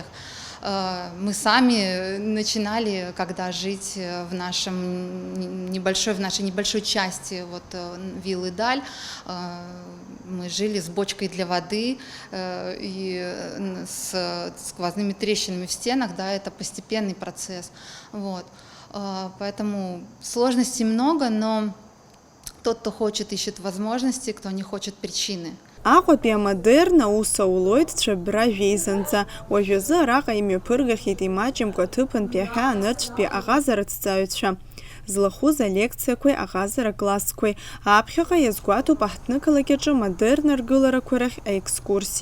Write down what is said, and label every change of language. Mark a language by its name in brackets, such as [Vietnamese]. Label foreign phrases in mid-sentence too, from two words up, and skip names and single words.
[Russian] Мы сами начинали, когда жить в нашей небольшой части вот, виллы Даль, мы жили с бочкой для воды и с сквозными трещинами в стенах, да, это постепенный процесс. Вот. Поэтому сложностей много, но тот, кто хочет, ищет возможности, кто не хочет, причины. [Abkhazian] Аҟәатәи амодерн аус аулоит ҽабра жәеизанӡа. Уажәазы араҟа имҩаԥыргахьеит имаҷымкәа аҭыԥантәи аҳәаа-нырцәтәи аҟазаратәҵаҩцәа. Злахәыз алекциақәеи аҟазара классқәеи. Аԥхьаҟа иазгәаҭоуп аҳҭны-қалақь аҿы модерн аргыларақәа рахь аекскурсиа.